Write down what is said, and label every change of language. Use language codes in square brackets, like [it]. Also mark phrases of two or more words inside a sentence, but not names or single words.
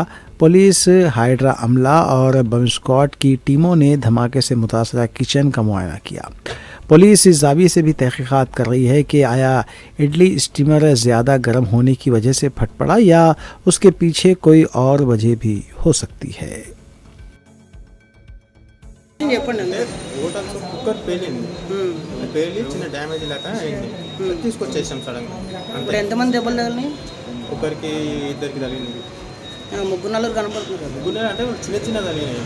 [ur] پولیس، ہائیڈرا عملہ اور بم اسکواڈ کی ٹیموں نے دھماکے سے متاثرہ کچن کا معائنہ کیا۔ پولیس اس زاویے سے بھی تحقیقات کر رہی ہے کہ آیا اڈلی اسٹیمر زیادہ گرم ہونے کی وجہ سے پھٹ پڑا یا اس کے پیچھے کوئی اور وجہ بھی ہو سکتی ہے۔ [te] కుక్కర్ పేలి చిన్న డ్యామేజ్ లాగా అయింది, తీసుకొచ్చేసాం సడన్గా. ఎంతమంది దెబ్బలు తగిలినాయి? ఒకరికి 2కి తగిలింది. ముగ్గురు నలుగురు కనపడుతున్నారు కదా. గుండె అంటే చిన్న చిన్న తగిలినాయి.